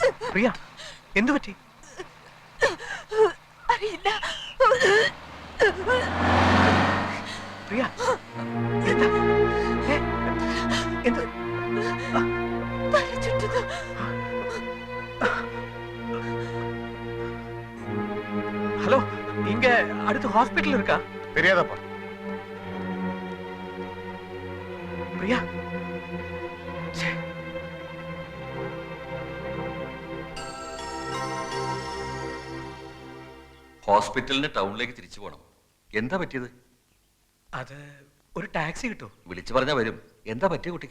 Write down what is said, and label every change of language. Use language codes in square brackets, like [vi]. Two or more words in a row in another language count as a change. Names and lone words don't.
[ml] പ്രിയ എന്തു പറ്റി? അറിയില്ല. പ്രിയ എന്താ എന്ത് തല ചുറ്റുന്നു. [ta] ஹலோ, இங்க அடுத்து ஹாஸ்பிடல் இருக்கா? தெரியாதப்பா. பிரியா, [ml] ഹോസ്പിറ്റലിന് ടൗണിലേക്ക് തിരിച്ചു പോകണം. എന്താ പറ്റിയത്? അത് ഒരു ടാക്സി കിട്ടോ? വിളിച്ചു പറഞ്ഞാ വരും. എന്താ പറ്റിയ കുട്ടിക്ക്?